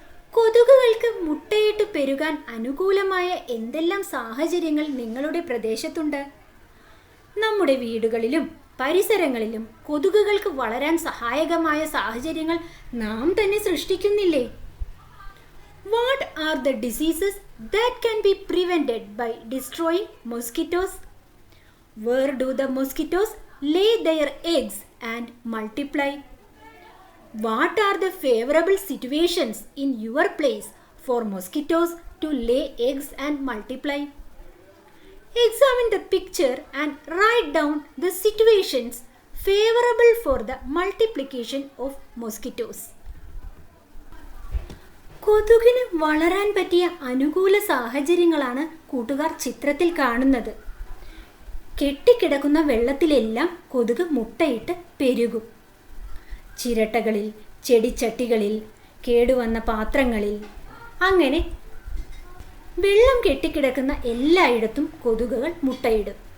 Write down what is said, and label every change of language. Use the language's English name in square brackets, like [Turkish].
[Malayalam] കൊതുകുകൾക്ക് മുട്ടയിട്ട് പെരുകാൻ അനുകൂലമായ എന്തെല്ലാം സാഹചര്യങ്ങൾ നിങ്ങളുടെ പ്രദേശത്തുണ്ട്? നമ്മുടെ വീടുകളിലും പരിസരങ്ങളിലും കൊതുകുകൾക്ക് വളരാൻ സഹായകമായ സാഹചര്യങ്ങൾ നാം തന്നെ സൃഷ്ടിക്കുന്നില്ലേ? [English] What are the diseases that can be prevented by destroying mosquitoes? Where do the mosquitoes lay their eggs and multiply? What are the favorable situations in your place for mosquitoes to lay eggs and multiply? Examine the picture and write down the situations favorable for the multiplication of mosquitoes. [Malayalam] കൊതുകിന് വളരാൻ പറ്റിയ അനുകൂല സാഹചര്യങ്ങളാണ് കൂട്ടുകാർ ചിത്രത്തിൽ കാണുന്നത്. കെട്ടിക്കിടക്കുന്ന വെള്ളത്തിലെല്ലാം കൊതുക് മുട്ടയിട്ട് പെരുകും. ചിരട്ടകളിൽ, ചെടിച്ചട്ടികളിൽ, കേടുവന്ന പാത്രങ്ങളിൽ, അങ്ങനെ വെള്ളം കെട്ടിക്കിടക്കുന്ന എല്ലായിടത്തും കൊതുകുകൾ മുട്ടയിടും.